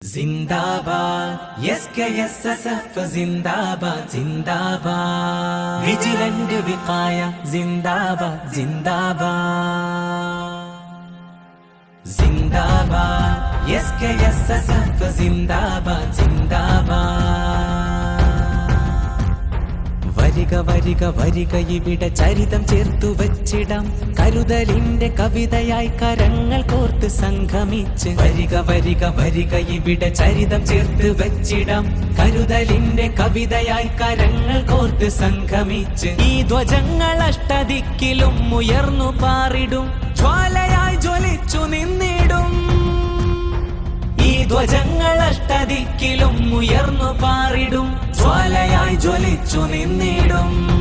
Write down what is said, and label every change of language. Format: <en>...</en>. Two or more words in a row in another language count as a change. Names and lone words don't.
<hi>जिंदाबाद SKSSF जिंदाबाद जिंदाबाद विजिलेंट विकाया जिंदाबाद जिंदाबाद जिंदाबाद SKSSF जिंदाबाद जिंदाबाद വരിക</hi> <ml>വരിക വരിക ഇവിടെ ചരിതം ചേർത്തു വച്ചിടാം കരുതലിന്റെ കവിതയായി കരങ്ങൾ കോർത്ത് സംഗമിച്ച് വരിക വരിക വരിക ഇവിടെ ചരിതം ചേർത്ത് വച്ചിടാം കരുതലിന്റെ കവിതയായി കരങ്ങൾ കോർത്ത് സംഗമിച്ച് ഈ ധ്വജങ്ങൾ അഷ്ടദിക്കിലും ഉയർന്നു പാറിടും ജ്വാലയായി ജ്വലിച്ചു നിന്നിടും ഈ ധ്വജങ്ങൾ അഷ്ടദിക്കിലും ഉയർന്നു പാറിടും ജ്വാലയായി ജ്വലിച്ചു നിന്നിടും</ml>